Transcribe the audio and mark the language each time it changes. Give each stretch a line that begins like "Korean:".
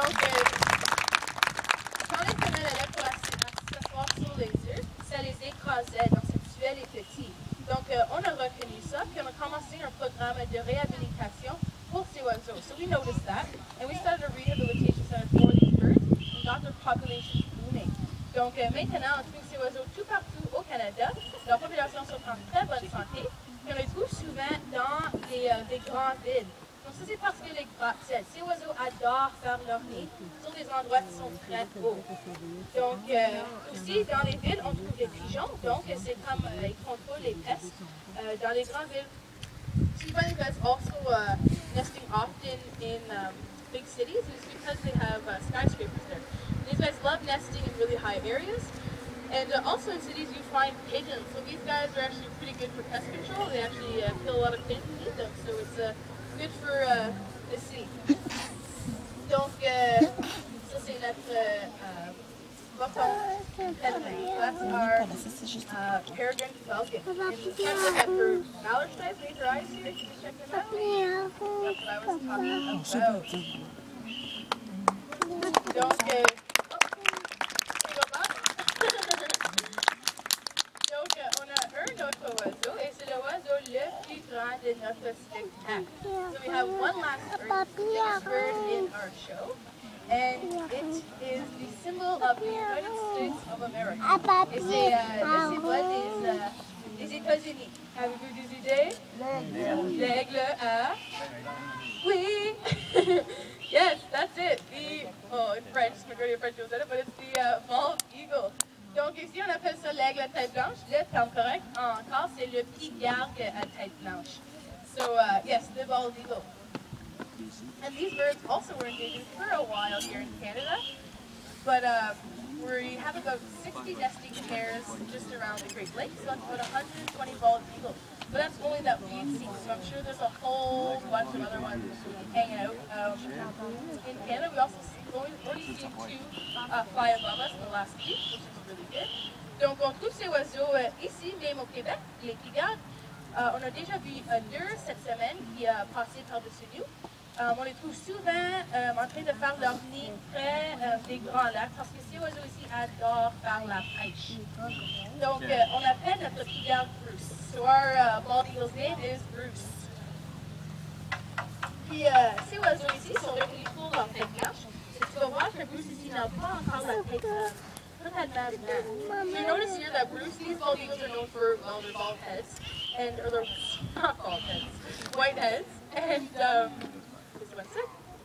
French: quand les femelles allaient pour s'asseoir sur les œufs, ça les écrasait, donc ça tuait les petits. Donc on a reconnu ça, puis on a commencé un programme de réhabilitation pour ces oiseaux.
English: So we noticed that, and we started a rehabilitation center for these birds, and got their population booming.
French: Donc maintenant, on trouve ces oiseaux tout partout au Canada. Leurs populations sont en très bonne santé, et on les trouve souvent dans des grandes villes. Donc ça c'est parce que ces oiseaux adorent faire leur nid sur des endroits qui sont très hauts. Donc aussi dans les villes on trouve des pigeons, donc c'est comme ils contrôlent les pestes dans les grandes villes.
English: You find guys also nesting often in big cities is because they have skyscrapers there. These guys love nesting in really high areas. And also in cities you find pigeons. So these guys are actually pretty good for pest control. They actually kill a lot of pigeons and eat them. So it's good for the city.
French: Donc, ça c'est notre bouton pèlerin.
English: That's our peregrine falcon. And look at her mallard stripes, make her eyes here. Can you check them out? That's what I was talking about.
French: Donc, on a un autre oiseau, et c'est le oiseau le plus grand de notre spectacle.
English: So we have one last bird, biggest bird in our show, and it is the symbol of the United States of America.
French: Et c'est le symbole des États-Unis. Avez-vous des idées? L'aigle à... Oui!
English: Yes, that's it. In French, majority of French knows it, but it's the bald eagle.
French: Donc ici, on appelle ça l'aigle à tête blanche. Le terme correct encore, c'est le pigargue à tête blanche.
English: So, yes, the bald eagle. And these birds also were endangered for a while here in Canada. But we have about 60 nesting pairs just around the Great Lakes, so that's about 120 bald eagles. But that's only that we've seen, so I'm sure there's a whole bunch of other ones hanging out. In Canada, we also only seen two fly above us in the last week, which is really good.
French: Donc, on trouve ces oiseaux ici, même au Québec, les pigargues. On a déjà vu deux cette semaine qui a passé par-dessus nous. On les trouve souvent en train de faire leur nid près des grands lacs parce que ces oiseaux ici adorent faire la pêche. Donc, on appelle notre pigargue Bruce.
English: So our bald eagle's name is Bruce.
French: Puis, ces oiseaux ici sont reconnus pour leur tête blanche. Tu vas voir que Bruce ici n'a pas encore la tête Could have had mad mad.
English: So you notice here that Bruce, these bald eagles are known for, well, their bald heads, and, or they're not bald heads, white heads, and, just one sec.